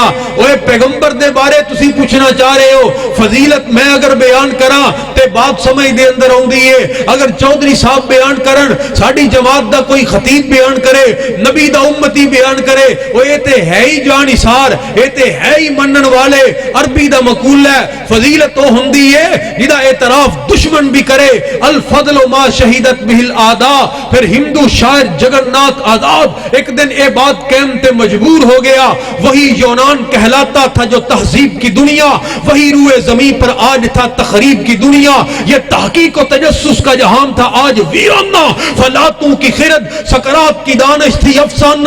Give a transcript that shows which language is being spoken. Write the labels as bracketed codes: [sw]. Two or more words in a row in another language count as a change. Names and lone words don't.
[pa] اوئے پیغمبر دے بارے تسی پچھنا چاہ رہے ہو، فضیلت میں اگر بیان کراں تے بات سمجھ دے اندر آؤندی ہے. اگر چودھری صاحب بیان کرن، ساڈی جماعت دا کوئی خطیب بیان کرے، نبی دا امتی بیان کرے، اوئے تے ہے ہی جاں نثار، یہ تے ہے ہی منن والے. عربی دا مقولہ ہے، فضیلت تو ہوندی جدا اعتراف دشمن بھی کرے. [ar] الفضل ما شهدت به الأعداء. [ur] پھر ہندو شاعر جگن ناتھ آزاد ایک دن یہ بات کہتے مجبور ہو گیا، وہی یونان کہلاتا تھا جو تہذیب کی دنیا، وہی روئے زمیں پر آج تھا تخریب کی دنیا. یہ تحقیق اور تجسس کا جہاں تھا آج ویرانہ، فلاطوں کی خرد سقراط کی دانش تھی افسانہ.